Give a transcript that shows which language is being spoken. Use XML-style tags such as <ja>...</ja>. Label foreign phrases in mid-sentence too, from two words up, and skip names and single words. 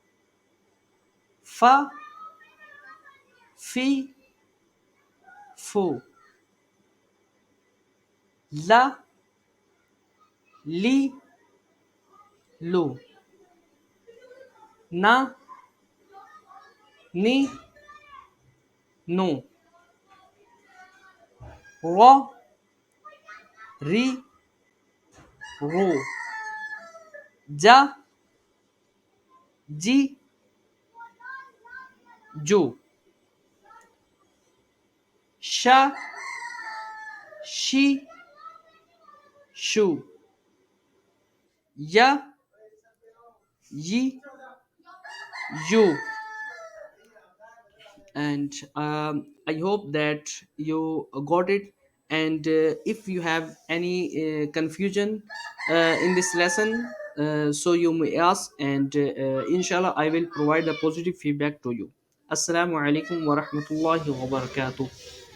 <ar>Fa, Fi, Fu. La, Li, Lu. Na, Ni, Nu. Ro, Ri, Ru. Ja, Ji, Ju. Sha, Shi, Shu. Ya, Yi, Yu.</ar> <en>And I hope that you got it. And if you have any confusion in this lesson, so you may ask, and inshallah I will provide a positive feedback to you.</en> <ar>Assalamu alaikum wa rahmatullahi wa barakatuh.</ar>